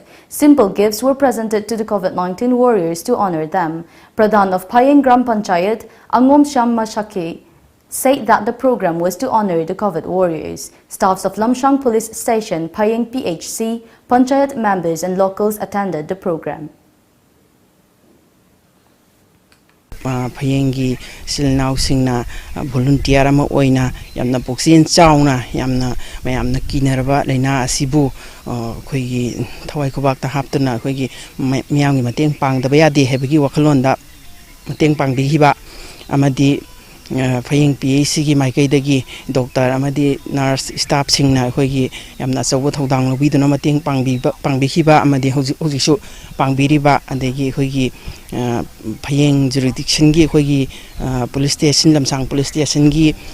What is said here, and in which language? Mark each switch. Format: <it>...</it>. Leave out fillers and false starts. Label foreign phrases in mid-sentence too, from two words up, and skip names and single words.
<en>Simple gifts were presented to the COVID-19 warriors to honor them. Pradhan of Payeng Gram Panchayat, Angom Sham Mashaki, said that the program was to honor the COVID warriors. Staffs of Lamshang Police Station, Payeng PHC, Panchayat members and locals attended the program.</en> <mni>Phayengi silnau singna volunteer ama oina yamna poksin chauna yamna mayamna kinarba leina asibu khoigi thawai khobak ta haptuna khoigi miyamgi mateng pangdaba yade hebagi wakhalonda mateng pangbi hiba amadi Payeng PAC gi maikaidagi doctor amadi</mni> <en>nurse staff</en> <mni>singna khoigi yamna chawu thodang lobiduna mateng pangbi hiba amadi hojisu pangbiriba adegi khoigi Payeng jurisdiction gi khoigi</mni> <en>police station</en> <mni>Lamsang</mni> <en>police station</en> <mni>gi</mni>